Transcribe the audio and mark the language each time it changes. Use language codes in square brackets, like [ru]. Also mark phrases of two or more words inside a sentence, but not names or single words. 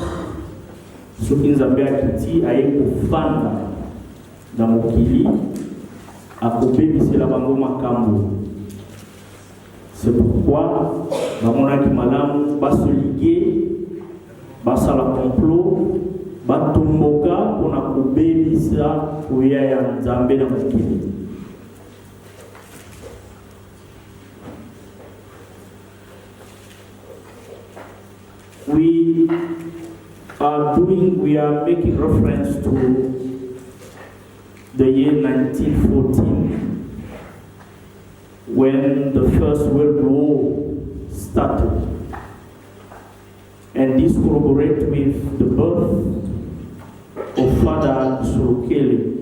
[ln] Soki Nzambe akiti aye kofanda na mokili akobebisela bango makambo. [fr] C'est pourquoi [ln] bamonaki malamu basoliguer basala complot batomboka mpona kobebisa koya ya Nzambe na mokili. [en] We are making reference to the year 1914 when the First World War started, and this corroborates with the birth of Father Kisolokele.